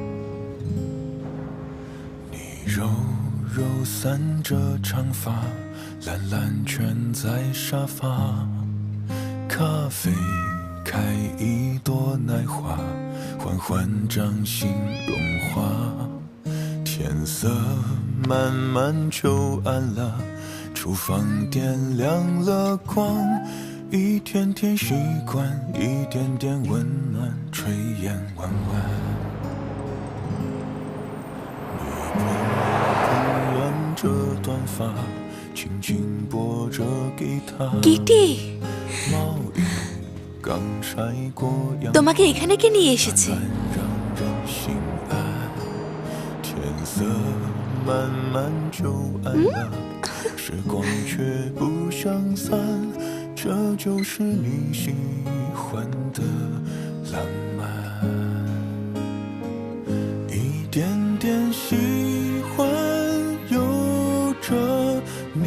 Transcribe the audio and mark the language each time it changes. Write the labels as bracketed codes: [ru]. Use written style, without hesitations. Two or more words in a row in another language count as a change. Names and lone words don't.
[zh] 柔柔散着长发，懒懒蜷在沙发，咖啡开一朵奶花，缓缓掌心融化，天色慢慢就暗了，厨房点亮了光，一天天习惯，一点点温暖，炊烟弯弯。你碰软着短发，轻轻拨着吉他。 কিটি, 毛衣刚晒过阳， [bn] তোমাকে এখানে কে নিয়ে এসেছে? [zh] 让人心安。天色慢慢就暗了，时光却不相散。这就是你喜欢的浪漫，一点点喜欢有着你